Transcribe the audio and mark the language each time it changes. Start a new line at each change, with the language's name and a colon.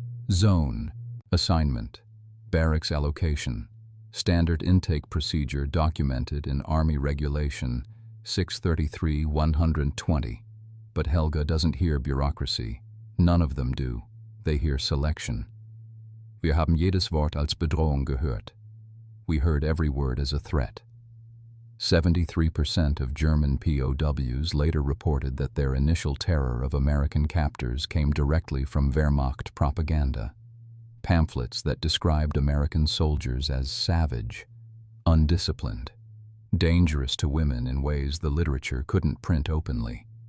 English: Zone, assignment, barracks allocation, standard intake procedure documented in Army Regulation 633-120. But Helga doesn't hear bureaucracy. None of them do. They hear selection.
German: Wir haben jedes Wort als Bedrohung gehört.
English: We heard every word as a threat. 73% of German POWs later reported that their initial terror of American captors came directly from Wehrmacht propaganda, pamphlets that described American soldiers as savage, undisciplined, dangerous to women in ways the literature couldn't print openly.